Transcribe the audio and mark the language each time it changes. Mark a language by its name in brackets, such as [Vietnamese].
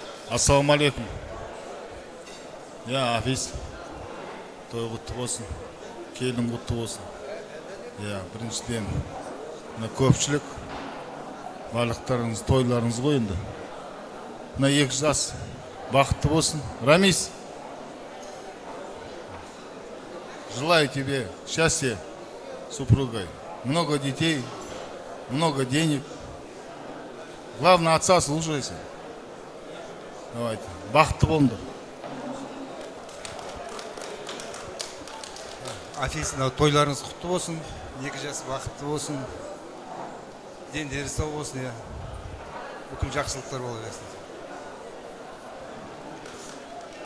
[Kazakh] Ассалаумалейкум. Афиз, той құтты болсын, келін құтты болсын. Біріншіден, көпшілік, барлықтарыңыз, тойларыңыз ғой енді. 2 жас бақытты болсын. [Russian] Рамис, желаю тебе счастья с супругой, много детей, много денег. Главное, отца слушайся. Давайте, [Kazakh] бақытты болыңдар. Афиз, тойларыңыз құтты болсын, 2 жас бақытты болсын, дендері сау болсын, бүкіл жақсылықтар бола берсін.